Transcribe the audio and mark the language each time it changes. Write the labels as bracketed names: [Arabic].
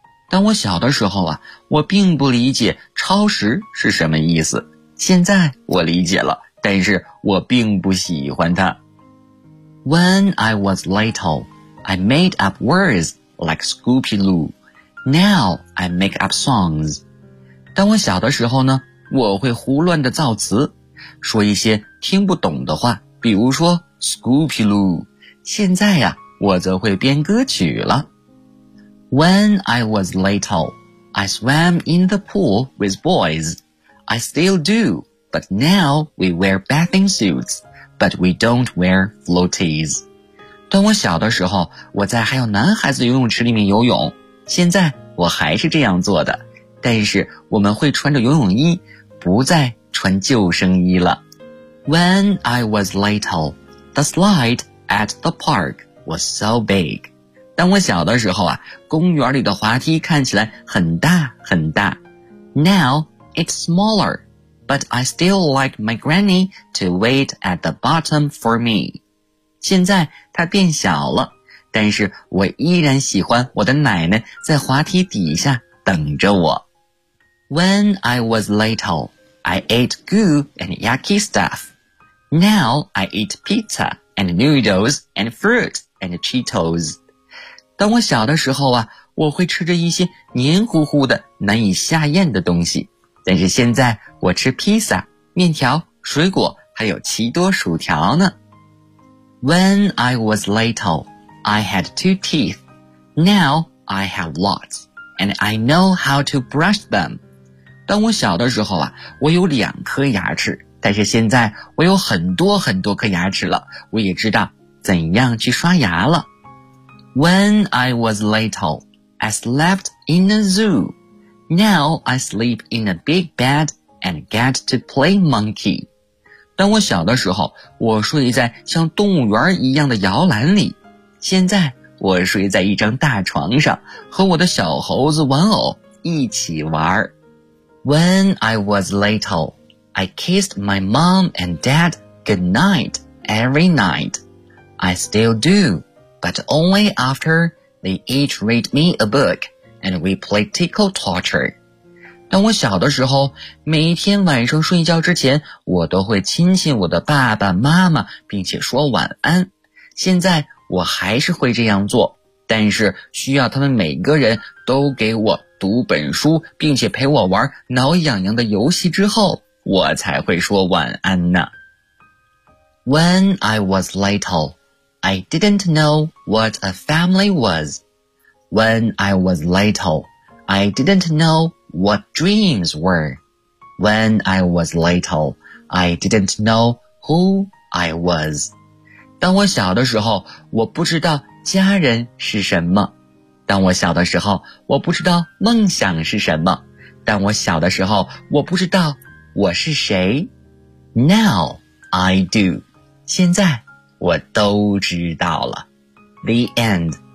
[Chinese] 当我小的时候啊，我并不理解超时是什么意思。现在我理解了，但是我并不喜欢它。 [English] When I was little, I made up words like Scoopy Loo. Now I make up songs. [Chinese] 当我小的时候呢，我会胡乱的造词，说一些听不懂的话，比如说 Scoopy Loo. 现在呀，我则会编歌曲了。 [English] When I was little, I swam in the pool with boys. I still do, but now we wear bathing suits, but we don't wear floaties. [Chinese] 当我小的时候，我在还有男孩子游泳池里面游泳，现在我还是这样做的，但是我们会穿着游泳衣，不再穿救生衣了。 [English] When I was little, the slide at the park was so big. [Chinese] 当我小的时候啊，公园里的滑梯看起来很大很大。 [English] Now it's smaller, but I still like my granny to wait at the bottom for me. [Chinese] 现在它变小了，但是我依然喜欢我的奶奶在滑梯底下等着我。 [English] When I was little, I ate goo and yucky stuff. Now I eat pizza and noodles and fruit and Cheetos. [Chinese] 当我小的时候啊，我会吃着一些黏糊糊的难以下咽的东西，但是现在我吃披萨、面条、水果还有奇多薯条呢。 [English] When I was little, I had two teeth. Now I have lots, and I know how to brush them. [Chinese] 当我小的时候啊，我有两颗牙齿，但是现在我有很多很多颗牙齿了，我也知道怎样去刷牙了。 [English] When I was little, I slept in a zoo. Now I sleep in a big bed and get to play monkey. [Chinese] 当我小的时候，我睡在像动物园一样的摇篮里，现在我睡在一张大床上，和我的小猴子玩偶一起玩。 [English] When I was little, I kissed my mom and dad goodnight every night. I still do, but only after they each read me a book and we play tickle torture. [Chinese] 当我小的时候，每一天晚上睡觉之前，我都会亲亲我的爸爸妈妈，并且说晚安。现在我还是会这样做，但是需要他们每个人都给我读本书，并且陪我玩挠痒痒的游戏之后，我才会说晚安呢。 [English] When I was little, I didn't know what a family was. When I was little, I didn't know what dreams were. When I was little, I didn't know who I was. [Chinese] 当我小的时候，我不知道家人是什么。当我小的时候，我不知道梦想是什么。当我小的时候，我不知道我是谁。 [English] Now I do. [Chinese] 现在我都知道了。 [English] The end.